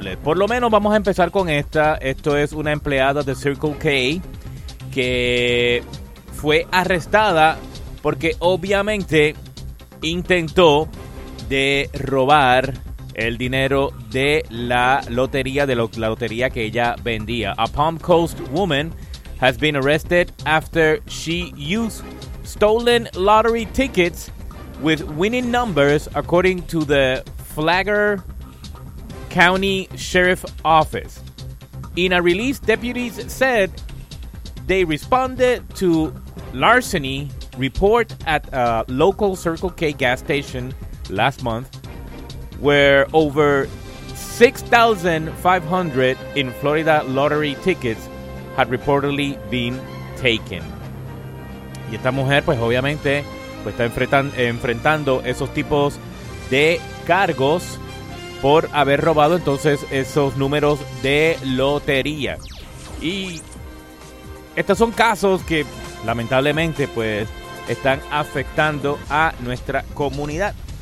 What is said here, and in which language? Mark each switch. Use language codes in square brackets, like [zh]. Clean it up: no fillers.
[es] Por lo menos vamos a empezar con esta. Esto es una empleada de Circle K que fue arrestada porque obviamente intentó de robar el dinero de la lotería que ella vendía. [en] A Palm Coast woman has been arrested after she used stolen lottery tickets with winning numbers, according to the Flagler County Sheriff's Office. In a release, deputies said they responded to larceny report at a local Circle K gas station last month, where over 6,500 in Florida lottery tickets had reportedly been taken. [es] Y esta mujer, pues obviamente, pues está enfrentando esos tipos de cargos por haber robado entonces esos números de lotería. Y estos son casos que lamentablemente, pues, están afectando a nuestra comunidad.